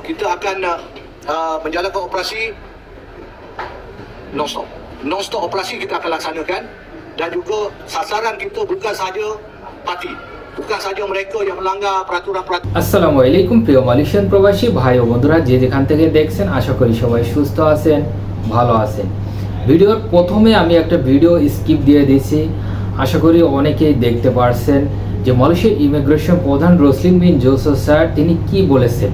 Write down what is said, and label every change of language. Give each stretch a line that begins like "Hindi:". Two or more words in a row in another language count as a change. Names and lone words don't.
Malay: kita akan menjalankan operasi non-stop. Non-stop operasi kita akan laksanakan, dan juga sasaran kita bukan sahaja parti, bukan sahaja mereka yang melanggar peraturan-peraturan।
Arabic: السلام عليكم
Bangla: প্রিয় মালয়েশিয়ান প্রবাসী ভাই ও বন্ধুরা, যে যেখান থেকে দেখছেন আশা করি সবাই সুস্থ আছেন, ভালো আছেন। ভিডিওর প্রথমে আমি একটা
English: video skip
Bangla: দিয়ে দিয়েছি, আশা করি অনেকেই দেখতে পারছেন যে মালয়েশিয়ার ইমিগ্রেশন প্রধান রসলিন বিন জোসেফ স্যার তিনি কি বলেছেন।